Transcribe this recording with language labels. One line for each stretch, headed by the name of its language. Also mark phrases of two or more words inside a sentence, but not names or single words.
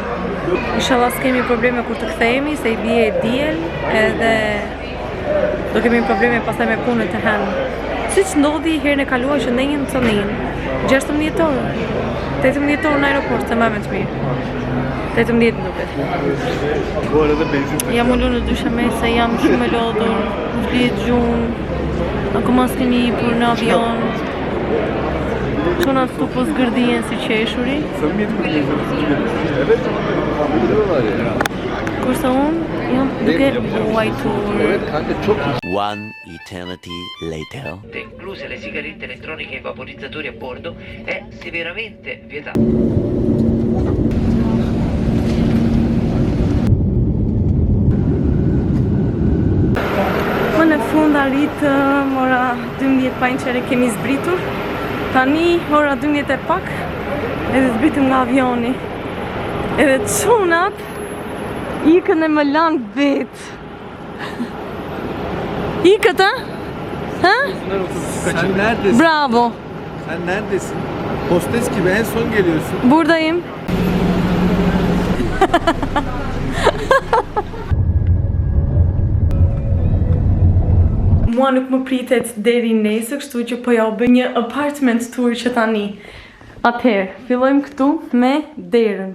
Albanian: Inshallah s'kemi probleme kur të kthehemi, se i bie diel edhe do kemi probleme pastaj me punën të hen. Siç ndodhi herën e kaluar që ndenjëm të Sonin. 16 orë. 18 orë në aeroport, se më të mirë. 18 duket.
Turkish: Bu arada benzin
Albanian: Jam ullu në dysheme se jam shumë e lodhur, më flihet gjumë, akoma s'kemi hipur në avion. Çona këtu po zgërdien si qeshuri,
Turkish: samimiyet kuruyoruz. Evet. Biliyorlar ya.
Albanian: kurse unë jam duke luajtur.
Turkish: Evet kanka çok iyi.
English: One eternity later.
Italian: incluse le sigarette elettroniche e i vaporizzatori a bordo, è severamente vietato.
Albanian: Më në fund arritëm ora 12 pa inqere kemi zbritur. Tani ora 12 e pak edhe zbritëm nga avioni. Edhe çunat ikën e më lanë vetë. Ikët, ha? Ha?
Turkish: Sen neredesin? Bravo. Sen neredesin? Hostes gibi en son geliyorsun. Buradayım.
Albanian: Mua nuk më pritet deri nesër, kështu që po ja u bë një
English: apartment tour
Albanian: që tani. Atëherë, fillojmë këtu me derën.